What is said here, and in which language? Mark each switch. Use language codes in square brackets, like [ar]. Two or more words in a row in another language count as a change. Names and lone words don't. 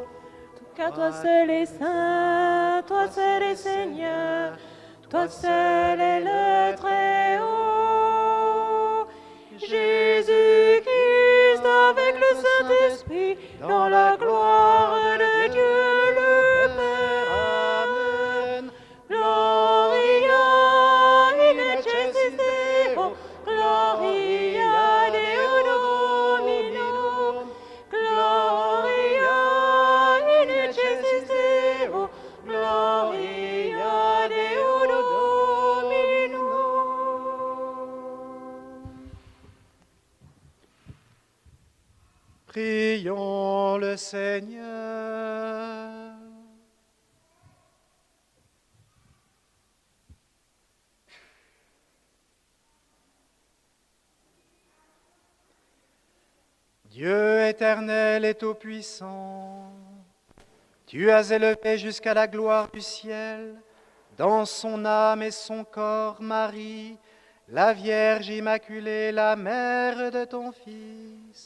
[fr] Car toi seul est saint, toi seul est Seigneur, toi seul est le Très-Haut. Jésus-Christ avec le Saint-Esprit, dans la gloire de Dieu le Père. Amen. [la] Gloria in excelsis Deo, Gloria Deo Dominum, Gloria in excelsis Deo, Gloria Deo Dominum. [fr] Prions le Seigneur. Dieu éternel et tout-puissant, tu as élevé jusqu'à la gloire du ciel, dans son âme et son corps, Marie, la Vierge Immaculée, la mère de ton Fils.